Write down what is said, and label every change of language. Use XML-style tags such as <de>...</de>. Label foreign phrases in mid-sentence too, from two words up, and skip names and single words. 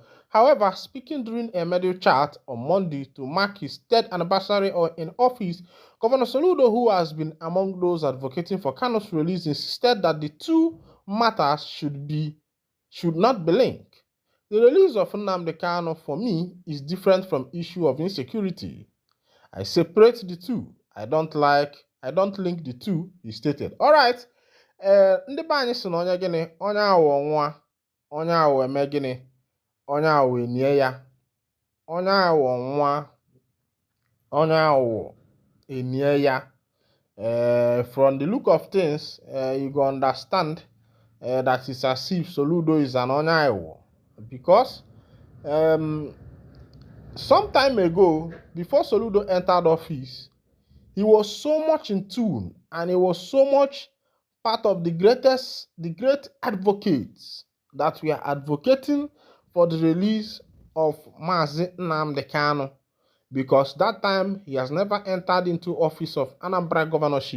<en>However, speaking during a media chat on Monday to mark his 3rd anniversary in office, Governor Soludo, who has been among those advocating for Kanu's release, insisted that the two matters should not be linked. The release of Nnamdi Kanu for me is different from issue of insecurity. I separate the two. I don't link the two, he stated. Alright,</en> <ig>ndị be anyị si na onye gịnị, onye awọ nwa, onye awọ eme gịnị, onye awọ enye ya, onye awọ nwa, onye awọ enye ya.</ig> <en>From the look of things, you go understand that it's as if Soludo is an</en> <ig>onye awọ.</ig> <en>Because some time ago, before Soludo entered office, he was so much in tune and he was so much part of the great advocates that we are advocating for the release of Mazi Nnamdi Kanu, because that time he has never entered into office of Anambra governorship.</en>